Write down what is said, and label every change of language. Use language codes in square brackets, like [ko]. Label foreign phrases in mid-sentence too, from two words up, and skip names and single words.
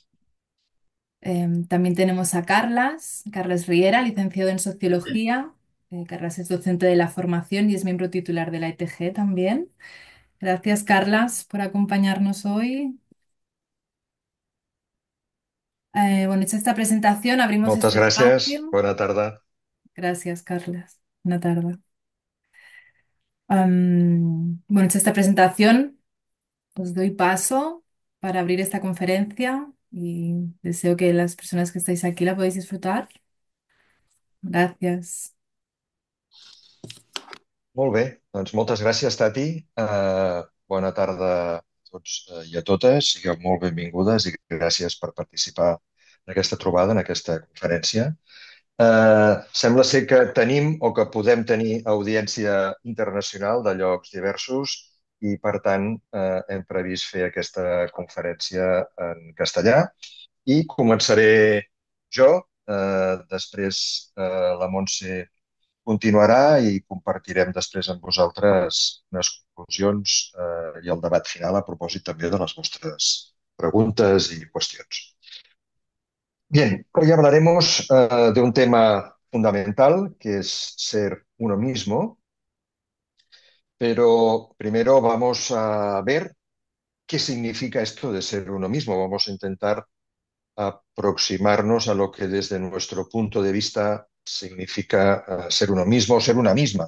[es] También tenemos a Carlas Riera, licenciado en Sociología. Carlas es docente de la formación y es miembro titular de la ETG también. Gracias, Carlas, por acompañarnos hoy. Bueno, hecha esta presentación, abrimos [ca] Moltes [es] este [ca] gràcies. [es] espacio. [ca] Bona tarda. [es] Gracias, Carlas. Buena tarde. Bueno, hecha esta presentación, os doy paso para abrir esta conferencia y deseo que las personas que estáis aquí la podáis disfrutar. Gracias. [ca] Molt bé, doncs moltes gràcies, Tati. Bona tarda a tots i a totes. Sigueu molt benvingudes i gràcies per participar en aquesta trobada, en aquesta conferència. Sembla ser que tenim o que podem tenir audiència internacional de llocs diversos i, per tant, hem previst fer aquesta conferència en castellà i començaré jo, després la Montse continuarà i compartirem després amb vosaltres unes conclusions i el debat final a propòsit també de les vostres preguntes y qüestions. [es] Bien, hoy hablaremos de un tema fundamental que es ser uno mismo, pero primero vamos a ver qué significa esto de ser uno mismo. Vamos a intentar aproximarnos a lo que desde nuestro punto de vista significa ser uno mismo o ser una misma.